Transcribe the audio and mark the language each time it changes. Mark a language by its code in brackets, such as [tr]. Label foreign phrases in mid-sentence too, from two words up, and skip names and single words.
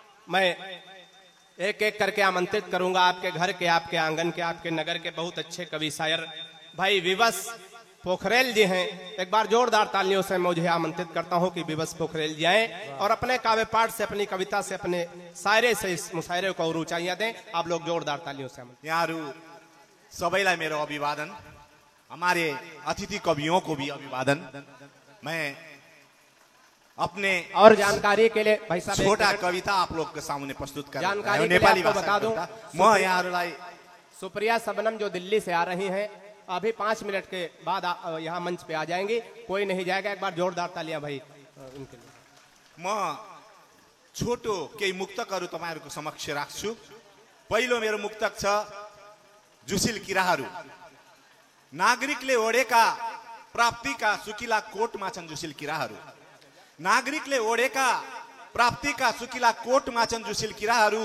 [hi] मैं एक एक करके आमंत्रित करूंगा आपके घर के, आपके आंगन के, आपके नगर के बहुत अच्छे कवि शायर भाई विवश पोखरेल जी हैं। एक बार जोरदार तालियों से मुझे आमंत्रित करता हूं कि विवश पोखरेल जी आए और अपने काव्य पाठ से, अपनी कविता से, अपने शायरे से इस मुशायरे को और ऊंचाइयां दें। आप लोग जोरदार तालियों से [ne] यहाँहरू सबैलाई मेरो अभिवादन, [hi] हमारे अतिथि कवियों को भी अभिवादन। मैं अपने और जानकारी के लिए भाई साहब छोटा कविता आप लोग के सामने प्रस्तुत कर जानकारी नेपाली आपको बता दूं, [ne] म यहाँहरूलाई [hi] सुप्रिया सबनम जो दिल्ली से आ रही हैं, अभी 5 मिनट के बाद यहाँ मंच पे आ जाएंगी। कोई नहीं जाएगा, एक बार जोरदार तालियां भाई उनके लिए। [ne] म छोटो केही मुक्तकहरू तपाईहरुको समक्ष राख्छु। पहिलो मेरो मुक्तक छ जुसिल किराहरू। नागरिकले ओढेका प्राप्तिका सुकिला कोटमा छन् जुसिल किराहरू। नागरिकले ओढेका प्राप्तिका सुकिला कोटमा छन् जुसिल किराहरू।